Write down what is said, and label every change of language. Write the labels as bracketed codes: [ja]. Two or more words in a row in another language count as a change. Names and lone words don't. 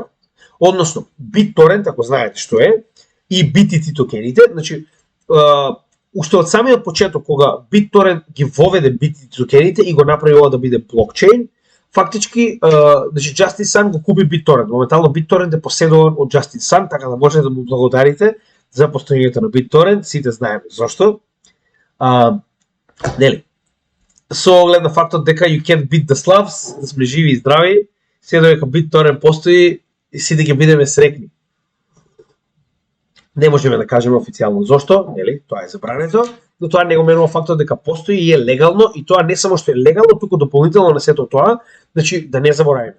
[mk] Односно, BitTorrent, ако знаете што е, и BTT токените, значи уште од самиот почеток кога BitTorrent ги воведе BTT токените и го направи ова да биде блокчейн, фактички, значи Justin Sun го купи BitTorrent. Моментално BitTorrent е поседуван од Justin Sun, така да може да му благодарите за постојањето на BitTorrent, сите знаеме зошто. Нели? Со оглед на фактот дека [en] you can't beat the Slavs, [mk] да сме живи и здрави, се додека BitTorrent постои и сите ќе бидеме среќни. Не можеме да кажеме официјално зошто, нели? Тоа е забрането, но тоа не го менува фактот дека постои и е легално, и тоа не само што е легално, туку дополнително на сето тоа, значи да не забораваме.